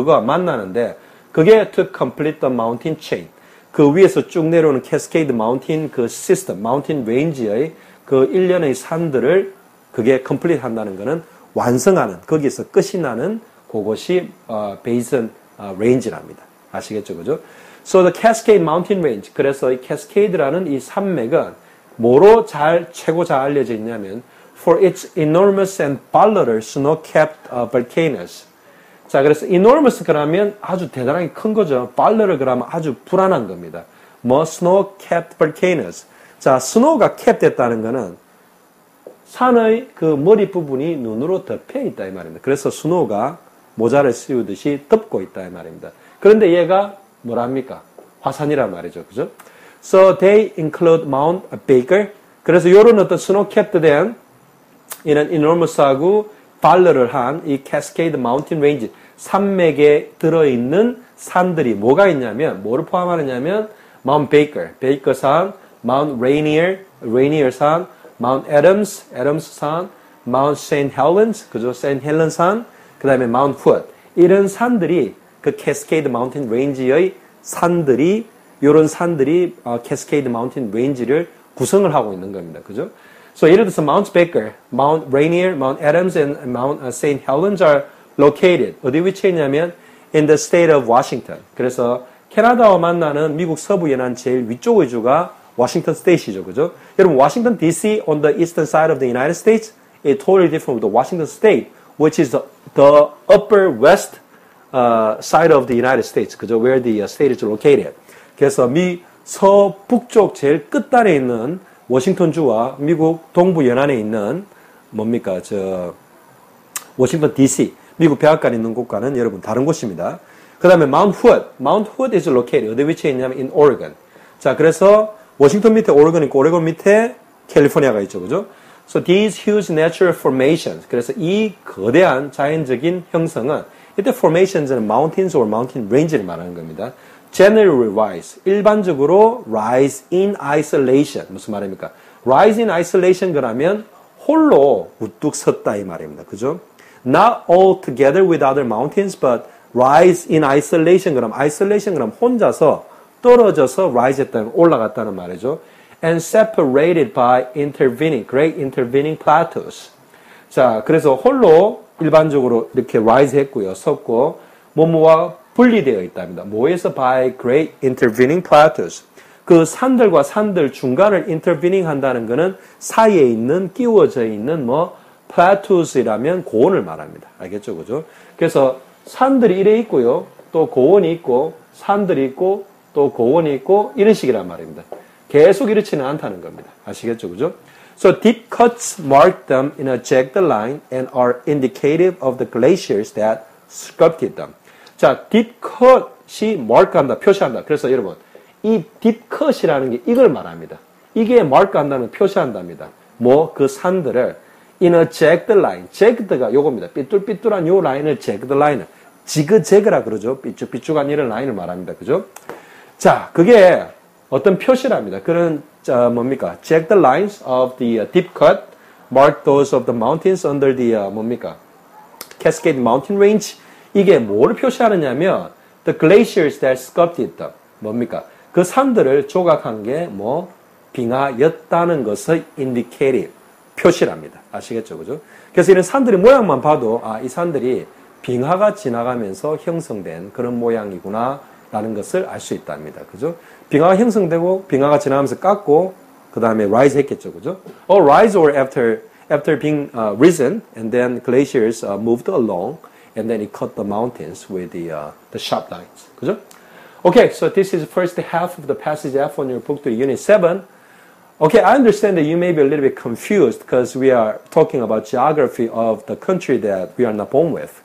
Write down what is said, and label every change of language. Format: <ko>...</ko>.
<ko>그거와 만나는데 그게 to complete the mountain chain. 그 위에서 쭉 내려오는 캐스케이드 마운틴 그 시스템, 마운틴 레인지의 그 일련의 산들을 그게 complete 한다는 거는 완성하는, 거기에서 끝이 나는 그것이 베이슨 레인지랍니다.</ko> <en>아시겠죠? 그죠? So the Cascade Mountain Range.</en> <ko>그래서 이 캐스케이드라는 이 산맥은 뭐로 최고 잘 알려져 있냐면 for its enormous and volatile snow-capped volcanoes. 자, 그래서 enormous 그러면 아주 대단하게 큰 거죠. volatile 그러면 아주 불안한 겁니다.</ko> <en>뭐 snow-capped volcanoes.</en> <ko>자, 스노우가 캡됐다는 거는 산의 그 머리 부분이 눈으로 덮여 있다 이 말입니다. 그래서 스노우가 모자를 씌우듯이 덮고 있다 이 말입니다. 그런데 얘가 뭐랍니까? 화산이란 말이죠. 그죠?</ko> <en>So they include Mount Baker.</en> <ko>그래서 이런 어떤 스노우캡된 이런 enormous하고 발러를 한 이 Cascade Mountain Range 산맥에 들어있는 산들이 뭐가 있냐면 뭐를 포함하느냐면 Mount Baker, 베이커 산, Mount Rainier, Rainier 산, Mount Adams, Adams 산, Mount St.</ko> <en>Helens, 그죠? St.</en> <ko>Helens 산, 그 다음에 Mount Hood. 이런 산들이 그 Cascade Mountain Range의 산들이 이런 산들이 Cascade Mountain Range를 구성을 하고 있는 겁니다. 그죠?</ko> <en>So 예를 들어서 Mount Baker, Mount Rainier, Mount Adams, and Mount St. Helens are located. 어디 위치해 있냐면 in the state of Washington.</en> <ko>그래서 캐나다와 만나는 미국 서부 연안 제일 위쪽의 주가 워싱턴 스테이트죠. 그죠?</ko> <en>여러분 워싱턴 DC on the eastern side of the United States is totally different with the Washington State, which is the upper west side of the United States.</en> <ko>그죠?</ko> <en>Where the state is located.</en> <ko>그래서 미 서북쪽 제일 끝단에 있는 워싱턴주와 미국 동부 연안에 있는 뭡니까? 워싱턴 DC, 미국 백악관에 있는 곳과는 여러분 다른 곳입니다. 그 다음에 Mount Hood.</ko> <en>Mount Hood is located.</en> <ko>어디 위치에 있냐면 in Oregon. 자, 그래서 워싱턴 밑에 오레곤 있고 오레곤 밑에 캘리포니아가 있죠. 그죠?</ko> <en>So these huge natural formations.</en> <ko>그래서 이 거대한 자연적인 형성은 이때 formations는 mountains or mountain range를 말하는 겁니다.</ko> <en>Generally rise.</en> <ko>일반적으로 rise in isolation. 무슨 말입니까? rise in isolation 그러면 홀로 우뚝 섰다 이 말입니다. 그죠?</ko> <en>Not all together with other mountains, but rise in isolation 그럼 isolation 그럼 혼자서 떨어져서 rise 했다는 올라갔다는 말이죠. And separated by intervening, great intervening plateaus.</en> <ko>자, 그래서 홀로 일반적으로 이렇게 rise 했고요. 섰고 뭐뭐와 분리되어 있답니다.</ko> <en>뭐에서 by great intervening plateaus.</en> <ko>그 산들과 산들 중간을 intervening 한다는 것은 사이에 있는 끼워져 있는 뭐 plateaus이라면 고원을 말합니다. 알겠죠? 그죠? 그래서 산들이 이래 있고요. 또 고원이 있고 산들이 있고 또 고원이 있고 이런 식이란 말입니다. 계속 이렇지는 않다는 겁니다. 아시겠죠? 그죠?</ko> <en>So deep cuts mark them in a jagged line and are indicative of the glaciers that sculpted them.</en> <ko>자, deep cut이 mark한다, 표시한다. 그래서 여러분, 이 deep cut이라는 게 이걸 말합니다. 이게 mark한다는 표시한답니다. 뭐, 그 산들을 in a jagged line. jagged가 요겁니다. 삐뚤삐뚤한 요 라인을 jagged line을. 지그재그라 그러죠. 삐쭉삐쭉한 이런 라인을 말합니다. 그죠? 자, 그게 어떤 표시랍니다. 그런, 뭡니까?</ko> <en>Jagged lines of the deep cut mark those of the mountains under the, 뭡니까? Cascade Mountain Range. 이게 뭐를 표시하느냐면, the glaciers that sculpted them.</en> <ko>뭡니까? 그 산들을 조각한 게 뭐, 빙하였다는 것을 indicative. 표시랍니다. 아시겠죠? 그죠? 그래서 이런 산들의 모양만 봐도, 이 산들이 빙하가 지나가면서 형성된 그런 모양이구나, 라는 것을 알 수 있답니다. 그죠? 빙하가 형성되고, 빙하가 지나가면서 깎고, 그 다음에 rise 했겠죠. 그죠?</ko> <en>Or rise or after being risen, and then glaciers moved along, and then it cut the mountains with the sharp lines.</en> <ko>그죠?</ko> <en>Okay, so this is first half of the passage F on your book to Unit 7. Okay, I understand that you may be a little bit confused because we are talking about geography of the country that we are not born with.</en>